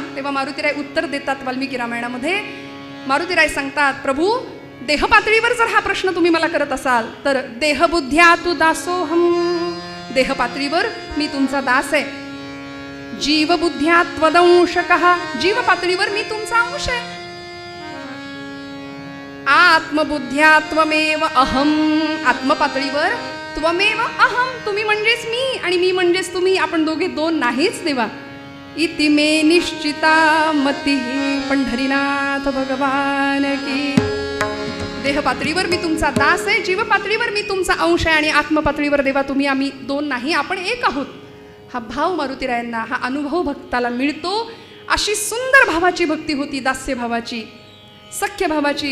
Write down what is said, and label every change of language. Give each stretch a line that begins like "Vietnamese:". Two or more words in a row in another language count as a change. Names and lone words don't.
Marathi: तेव्हा मारुतीराय उत्तर देतात वाल्मिकी रामायणामध्ये. मारुतीराय सांगतात, प्रभू देह पातळीवर जर हा प्रश्न तुम्ही मला करत असाल तर
Sanskrit: देहबुद्ध्या तू दासोहम,
Marathi: देह पातळीवर मी तुमचा दास आहे.
Sanskrit: जीवबुद्ध्या त्वदंशकः,
Marathi: जीव पातळीवर मी तुमचा अंश आहे.
Sanskrit: आत्मबुद्ध्या त्वमेव अहम, आत्मपातळीवर त्वमेव अहम,
Marathi: तुम्ही म्हणजेच मी आणि मी म्हणजेच तुम्ही, आपण दोघे दोन नाहीच देवा.
Sanskrit: इति मे निश्चिता मती,
Hindi: पंढरीनाथ भगवान की.
Marathi: देह पातळीवर मी तुमचा दास आहे, जीव पातळीवर मी तुमचा अंश आहे आणि आत्मपातळीवर देवा तुम्ही आम्ही दोन नाही, आपण एक आहोत. हा भाव मारुतीरायांना, हा अनुभव भक्ताला मिळतो. अशी सुंदर भावाची भक्ती होती, दास्य भावाची, सख्य भावाची.